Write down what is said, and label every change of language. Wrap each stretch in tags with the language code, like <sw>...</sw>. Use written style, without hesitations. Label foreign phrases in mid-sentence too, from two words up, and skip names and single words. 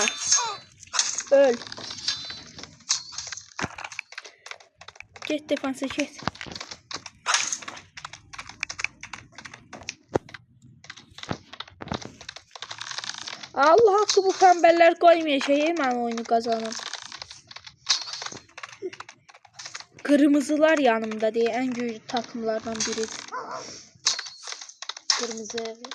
<tr>Öl. Get defansa get. Allah haqqı, bu pembeler koymayacaq, mən oyunu kazanım. Kırmızılar yanımda diye en güçlü takımlardan biri.</tr> <az>Qırmızı.</az>